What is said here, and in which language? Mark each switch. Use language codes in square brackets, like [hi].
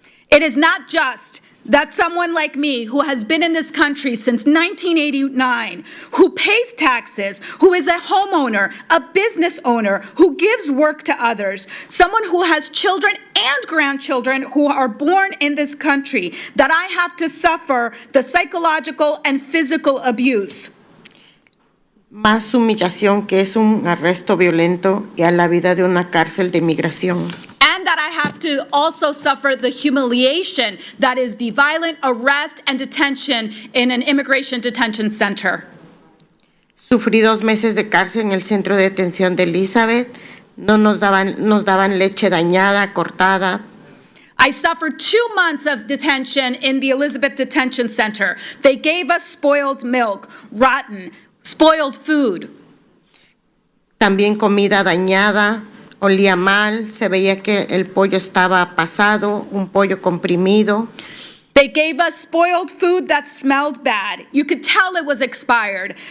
[en] It is not just that someone like me, who has been in this country since 1989, who pays taxes, who is a homeowner, a business owner, who gives work to others, someone who has children and grandchildren who are born in this country, that I have to suffer the psychological and physical abuse. [es] Más humillación que es un arresto violento y a la vida de una cárcel de inmigración. [en] And that I have to also suffer the humiliation that is the violent arrest and detention in an immigration detention center. [es] Sufrí 2 meses de cárcel en el centro de detención de Elizabeth. Nos daban leche dañada, cortada. [en] I suffered 2 months of detention in the Elizabeth Detention Center. They gave us spoiled milk, rotten, spoiled food. [es] También comida dañada, olía mal, se veía que el pollo estaba pasado, un pollo comprimido. [en] They gave us spoiled food that smelled bad. You could tell it was expired.